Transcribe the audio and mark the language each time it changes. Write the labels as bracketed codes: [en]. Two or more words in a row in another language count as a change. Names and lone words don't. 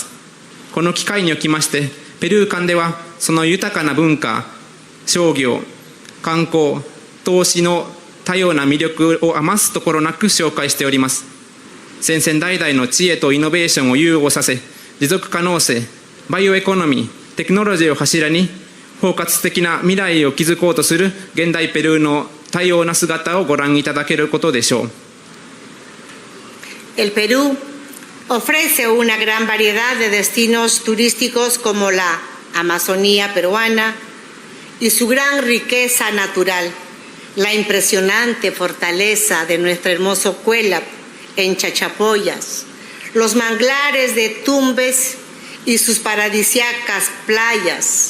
[ja] この機会におきまして、ペルー間ではその豊かな文化、商業、観光、投資の多様な魅力を余すところなく紹介しております。先々代々の知恵とイノベーションを融合させ、持続可能性、バイオエコノミー、テクノロジーを柱に包括的な未来を築こうとする現代ペルーの多様な姿をご覧いただけることでしょう。 [es] El Perú ofrece una gran variedad de destinos turísticos como la Amazonía peruana y su gran riqueza natural, la impresionante fortaleza de nuestro hermoso Cuélap en Chachapoyas, los manglares de Tumbes y sus paradisíacas playas,